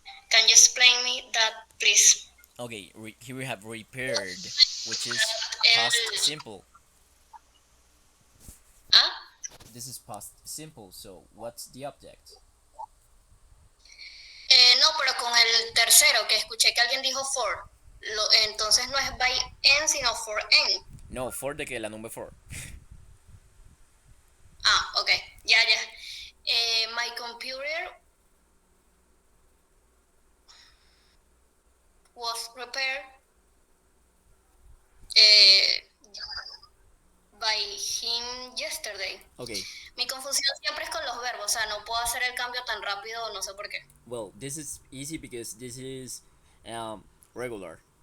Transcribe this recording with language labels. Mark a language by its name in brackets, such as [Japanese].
[English] Can you explain me that, please? Okay, here we have repaired, which is past simple. Ah, This is past simple, so what's the object? [Spanish] no, pero con el tercero, que escuché que alguien dijo for. Entonces no es by N, sino for N. No, for de que la number 4. Ah, ok, ya. [English] My computer was repaired by him yesterday. Okay, [Spanish] Mi confusión siempre es con los verbos, o sea, no puedo hacer el cambio tan rápido, no sé por qué. [English] well, this is easy because this is regular.